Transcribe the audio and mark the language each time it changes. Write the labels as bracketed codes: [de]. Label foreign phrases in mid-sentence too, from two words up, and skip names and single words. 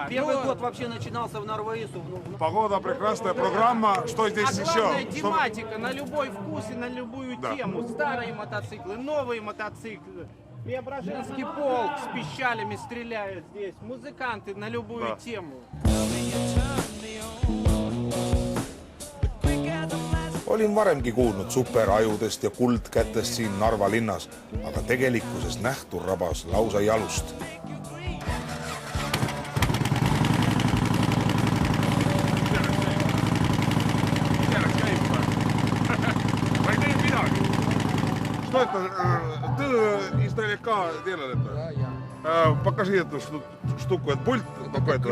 [ru] Первый год вообще начинался в Нарваису. Погода, прекрасная программа. Что здесь еще? Главная тематика на любой вкус и на любую тему. Старые мотоциклы, новые мотоциклы. Преображенский полк с пищалями стреляет здесь. Музыканты на любую тему. [et] Olin varemgi kuulnud superajudest ja kuldkätest siin Narva linnas, aga tegelikkuses nähtu rabas lausa jalust. [ru] Что это? Ты издалека делал это? Да, я. Покажи эту штуку. Это пульт какой-то?